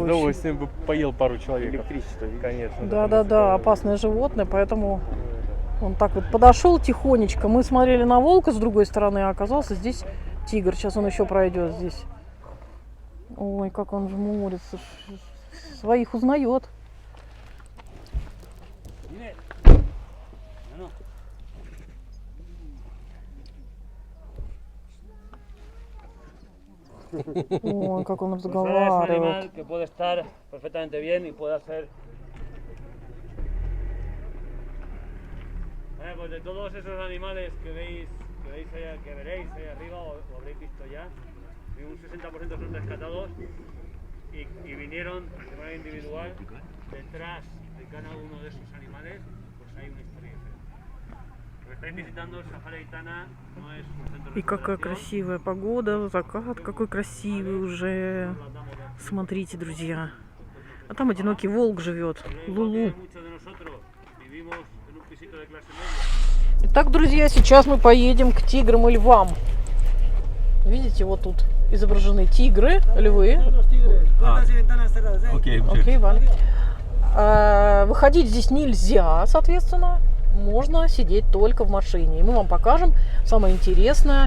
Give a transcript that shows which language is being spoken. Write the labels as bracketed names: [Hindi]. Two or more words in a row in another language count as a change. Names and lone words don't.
[Russian] удовольствием бы поел пару человек. Электричество, конечно. Да, опасное животное, поэтому он так вот подошел тихонечко. Мы смотрели на волка с другой стороны, а оказался здесь тигр. Сейчас он еще пройдет здесь. Ой, как он жмурится. Своих узнает. [Spanish] Dime. No, no. [Russian] Ой, как он [Spanish] Pues ahora es un [Russian] разговаривает. [Spanish] animal que puede estar perfectamente bien y puede hacer. Pues de todos esos animales que veis allá, que veréis ahí arriba o habréis visto ya, un 60% son rescatados y vinieron de manera individual. Detrás de cada uno de esos animales, pues hay una historia diferente. Lo que estáis visitando el Safari Aitana no es un centro de [Russian] И какая [Spanish] recuperación. [Russian] красивая погода, закат какой красивый уже. Смотрите, друзья. А там одинокий волк живет, Лулу. [Spanish] Muchos de nosotros vivimos en un pisito de clase media. [Russian] Итак, друзья, сейчас мы поедем к тиграм и львам. Видите, вот тут изображены тигры, львы. Окей, Окей, Валя. Выходить здесь нельзя, соответственно. Можно сидеть только в машине. И мы вам покажем самое интересное.